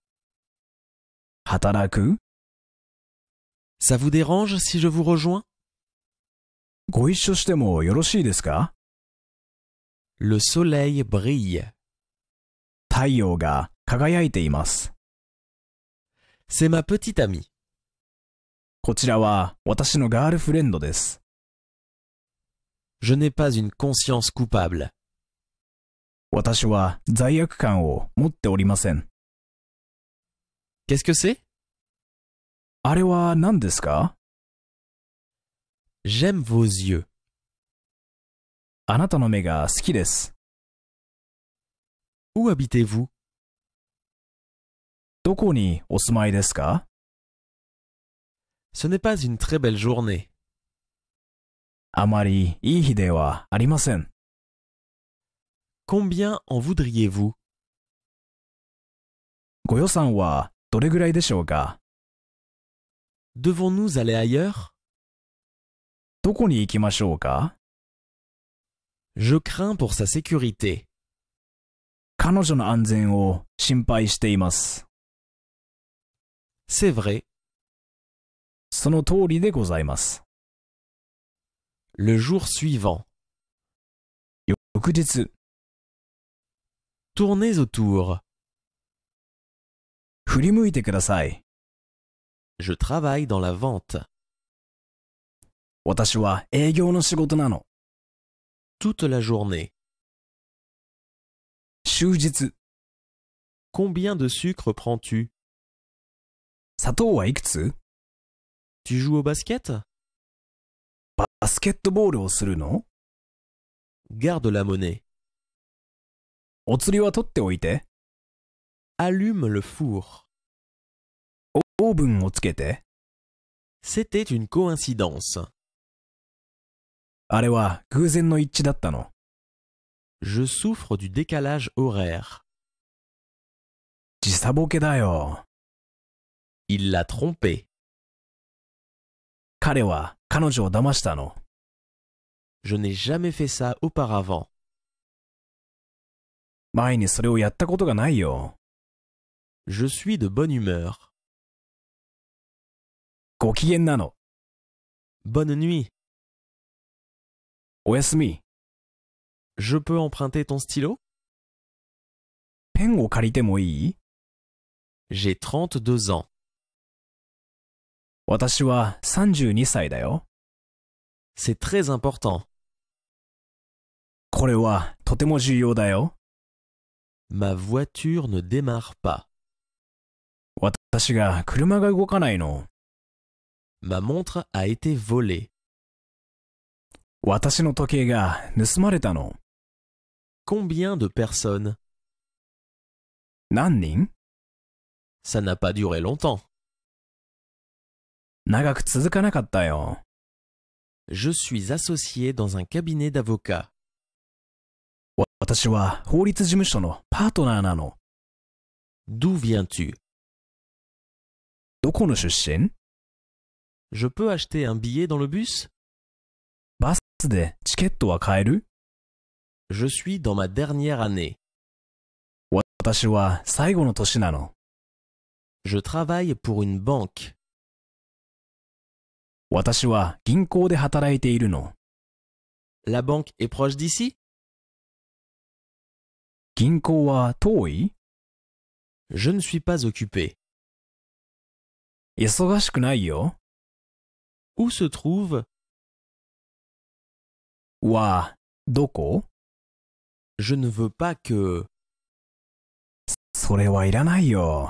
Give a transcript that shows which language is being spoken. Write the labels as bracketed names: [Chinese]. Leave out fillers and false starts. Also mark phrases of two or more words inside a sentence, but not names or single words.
[Japanese] 働く? [French] Ça vous dérange si je vous rejoins? [Japanese] ご一緒してもよろしいですか? [French] Le soleil brille. [Japanese] 太陽が輝いています。 [French] C'est ma petite amie. [Japanese] こちらは私のガールフレンドです。 [French] Je n'ai pas une conscience coupable. [Japanese] 私は罪悪感を持っておりません。 [French] Qu'est-ce que c'est? [Japanese] あれは何ですか? [French] J'aime vos yeux. [Japanese] あなたの目が好きです。 [French] Où habitez-vous? [Japanese] どこにお住まいですか? [French] Ce n'est pas une très belle journée. [Japanese] あまりいい日ではありません。 [French] Combien en voudriez-vous? [Japanese] ご予算はどれぐらいでしょうか? [French] Devons-nous aller ailleurs? [Japanese] どこに行きましょうか? [French] Je crains pour sa sécurité. [Japanese] 彼女の安全を心配しています。 [French] C'est vrai. [Japanese] その通りでございます。 [French] Le jour suivant. [Japanese] 翌日。 [French] Tournez autour. [Japanese] 振り向いてください。 [French] Je travaille dans la vente. [Japanese] 私は営業の仕事なの。 [French] Toute la journée. [Japanese] 終日。 [French] Combien de sucre prends-tu? [Japanese] 砂糖はいくつ? [French] Tu joues au basket? [Japanese] バスケットボールをするの? [French] Garde la monnaie. [Japanese] お釣りは取っておいて。 [French] Allume le four. [Japanese] オーブンをつけて。 [French] C'était une coïncidence. [Japanese] あれは偶然の一致だったの。 [French] Je souffre du décalage horaire. [Japanese] 時差ボケだよ。 [French] Il l'a trompé. [Japanese] 彼は彼女を騙したの。 [French] Je n'ai jamais fait ça auparavant. [Japanese] 前にそれをやったことがないよ。 [French] Je suis de bonne humeur. [Japanese] ご機嫌なの。 [French] Bonne nuit. [Japanese] おやすみ。 [French] Je peux emprunter ton stylo? [Japanese] ペンを借りてもいい? [French] J'ai 32 ans. [Japanese] 私は32歳だよ。 [French] C'est très important. [Japanese] これはとても重要だよ。 [French] Ma voiture ne démarre pas. [Japanese] 私が車が動かないの。 [French] Ma montre a été volée. [Japanese] 私の時計が盗まれたの。 [French] Combien de personnes? [Japanese] 何人? [French] Ça n'a pas duré longtemps. [Japanese] 長く続かなかったよ。 [French] Je suis associé dans un cabinet d'avocats. [Japanese] 私は法律事務所のパートナーなの。 [French] D'où viens-tu? [Japanese] どこの出身? [French] Je peux acheter un billet dans le bus? [Japanese] バスでチケットは買える? [French] Je suis dans ma dernière année. [Japanese] 私は最後の年なの。 [French] Je travaille pour une banque. [Japanese] 私は銀行で働いているの。 [French] La banque est proche d'ici? [Japanese] 銀行は遠い? [French] Je ne suis pas occupé. [Japanese] 忙しくないよ。 [French] Où se trouve? [Japanese] は、どこ？ [French] Je ne veux pas que... [Japanese] それはいらないよ。